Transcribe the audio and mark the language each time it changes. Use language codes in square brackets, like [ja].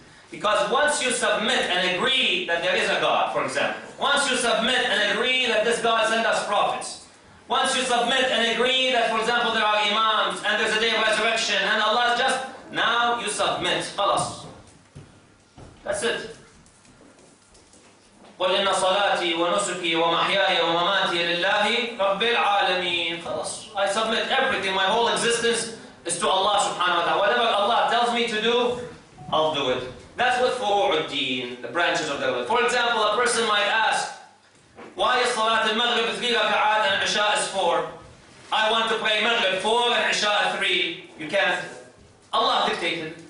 [en] Because once you submit and agree that there is a God, for example, once you submit and agree that this God sent us prophets, once you submit and agree that, for example, there are imams and there's a day of resurrection and Allah is just, now you submit. Khalas. That's it. [ar] قل إن صلاتي ونسكي ومحياي ومماتي لله رب العالمين. [en] I submit everything, my whole existence is to Allah subhanahu wa ta'ala. Whatever Allah tells me to do, I'll do it. That's what furu' al-deen, the branches of the religion. For example, a person might ask, why is Salat al-Maghrib 3 raka'at and Isha is 4? I want to pray Maghrib 4 and Isha 3. You can't. Allah dictated.